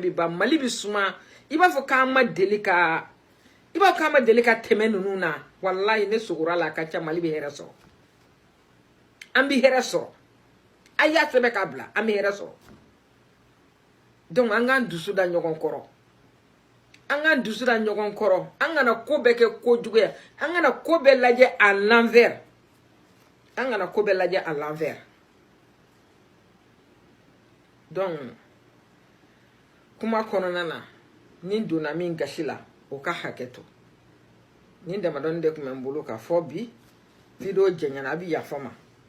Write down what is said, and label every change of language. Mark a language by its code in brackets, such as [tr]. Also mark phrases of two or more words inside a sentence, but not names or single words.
[bm] bi ban Mali bi suma i b'a fɔ k'an ma deli ka tɛmɛ ninnu na wallahi ne sogora la a ka ca Mali bi hɛrɛ sɔrɔ an bi hɛrɛ sɔrɔ a y'a sɛbɛn k'a bila an bi hɛrɛ sɔrɔ donc an k'an dusu da ɲɔgɔn kɔrɔ an k'an dusu da ɲɔgɔn kɔrɔ an kana ko bɛɛ kɛ kojugu ye an kana ko bɛɛ lajɛ [fr] à l'envers [bm] an kana ko bɛɛ lajɛ [fr] à l'envers [bm] donc kuma kɔnɔna na ni donna min gasi la o ka hakɛ to ni damadɔni de tun bɛ n bolo k'a fɔ bi video jɛɲana a bi yafa ma